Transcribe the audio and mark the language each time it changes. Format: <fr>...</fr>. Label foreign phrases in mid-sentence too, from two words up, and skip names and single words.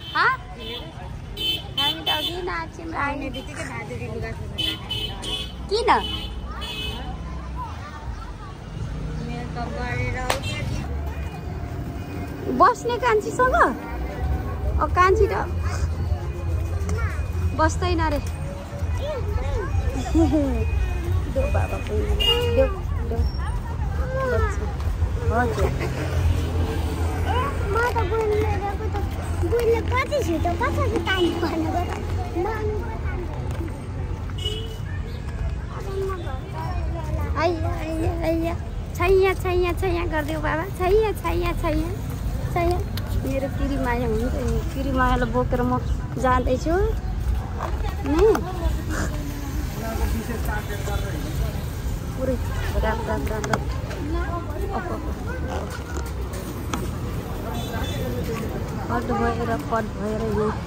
<ne>हामी त अघि नाच्यौँ आउने बित्तिकै किन बस्ने कान्छीसँग कान्छी त बस्दैन रे देऊ बाबा देऊ हजुर छैया छैया छैया गरिदेऊ बाबा छैया छैया छैया छैया मेरो किरीमाया हुन्छ नि किरीमायालाई बोकेर म जाँदैछु पुरै राम्रो राम्रो हट भएर पट भएर यो</ne>